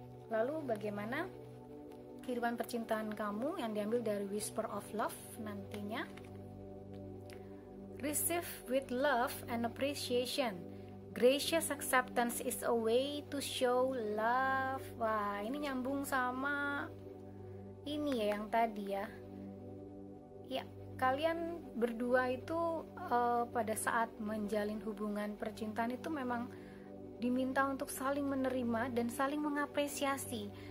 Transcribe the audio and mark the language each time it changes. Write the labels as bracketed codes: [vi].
[id] Lalu bagaimana kehidupan percintaan kamu yang diambil dari Whisper of Love nantinya? [en] Receive with love and appreciation. Gracious acceptance is a way to show love. [id] Wah, ini nyambung sama ini ya yang tadi ya. Ya, kalian berdua itu pada saat menjalin hubungan percintaan itu memang diminta untuk saling menerima dan saling mengapresiasi.